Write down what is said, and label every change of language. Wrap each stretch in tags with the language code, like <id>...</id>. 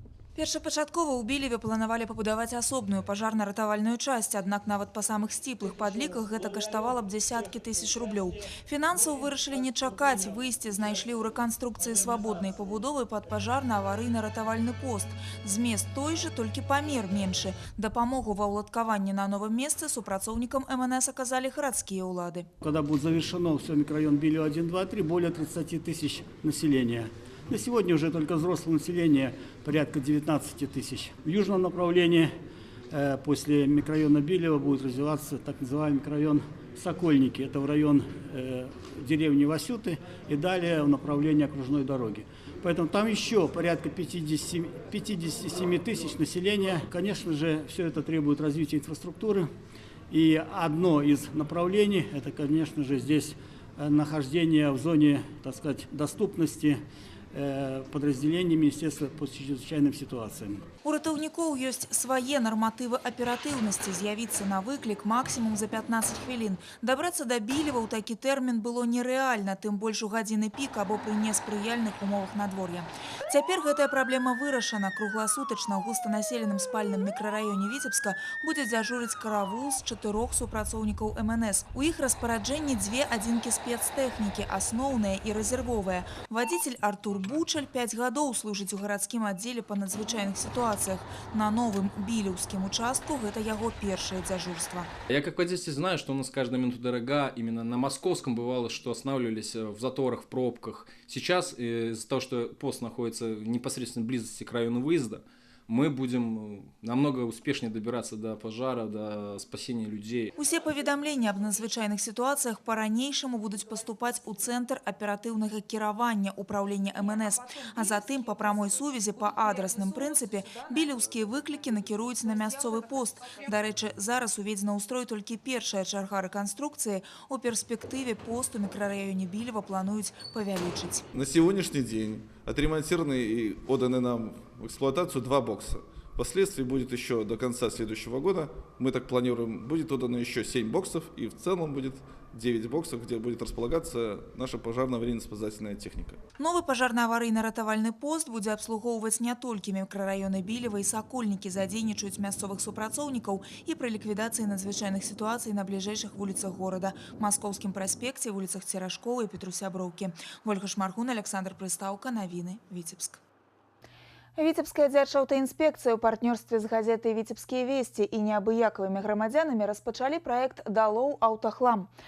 <be>Першапачаткова ў Білеве планавалі пабудаваць асобную пажарна-ратавальную часць, аднак нават па самых сціплых падліках гэта каштавала б дзесяткі тысяч рублёў. Фінансаў вырашылі не чакаць, выйсце знайшлі ў рэканструкцыі свабоднай пабудовы пад пажарна-аварыйна-ратавальны пост. Змест той жа, толькі памер меншы. Дапамогу ва ўладкаванні на новым месцы супрацоўнікам МНС аказалі гарадскія ўлады.</be> <ru>Когда будет завершено все микрорайон Билева 1, 2, 3, более 30 тысяч населения. На сегодня уже только взрослое население порядка 19 тысяч. В южном направлении после микрорайона Билева будет развиваться так называемый микрорайон Сокольники. Это в район деревни Васюты и далее в направлении окружной дороги. Поэтому там еще порядка 57 тысяч населения. Конечно же, все это требует развития инфраструктуры. И одно из направлений, это, конечно же, здесь нахождение в зоне, так сказать, доступности подразделений Министерства по чрезвычайным ситуациям.</ru> <be>У ратаўнікоў ёсць свае нарматывы аператыўнасці. З'явіцца на выклік максімум за 15 хвілін. Дабрацца да Білева ў такі тэрмін было нерэальна, тым больш у гадзіны пік або пры неспрыяльных умовах надвор'я. Цяпер гэтая праблема вырашана. Кругласутачна ў густанаселеным спальным мікрараёне Віцебска будзе дзяжурыць каравул з 4 супрацоўнікаў МНС. У іх распараджэнні 2 адзінкі спецтэхнікі, асноўныя і рэзервовыя. Вадзіцель Артур Бучаль 5 гадоў служыць у гарадскім аддзеле па надзвычайных ситуациях. На новым</be> <ru>Билевским участку это его первое дежурство. Я как водитель знаю, что у нас каждая минута дорога. Именно на Московском бывало, что останавливались в заторах, в пробках. Сейчас из-за того, что пост находится в непосредственной близости к району выезда, мы будем намного успешнее добираться до пожара, до спасения людей.</ru> <be>Усе паведамленні аб надзвычайных ситуациях по-ранейшаму будуць паступаць у Цэнтр аператыўнага кіравання управлення МНС, а затым по прамой сувязі па адрасным прынцыпе білеўскія выклікі накіруюць на мясцовы пост. Дарэчы, зараз уведзена ў строй толькі першая чарга рэканструкцыі. У перспектыве пост у мікрараёне Білева плануюць павялічыць.</be> <ru>На сегодняшний день отремонтированы и отданы нам в эксплуатацию 2 бокса. Впоследствии будет еще до конца следующего года, мы так планируем, будет отдано еще 7 боксов, и в целом будет 9 боксов, где будет располагаться наша пожарно-аварийно-спасательная техника.</ru> <be>Новый пажарна-аварыйна-ратавальны пост будзе абслугоўваць не толькі мікрараёны Білева і Сакольнікі, задзейнічаюць мясцовых супрацоўнікаў і пры ліквідацыі надзвычайных сітуацый на бліжэйшых вуліцах горада, Маскоўскім праспекце, вуліцах Церашкова і Петрусяброўкі. Ольга Шмаргун, Александр Прыстаўка, навіны, Віцебск. Віцебская дзяржаўтаінспекцыя ў партнёрстве з газетай «Віцебскія весці» і неабыякавымі грамадзянамі распачалі праект «Далоў аўтахлам».</be>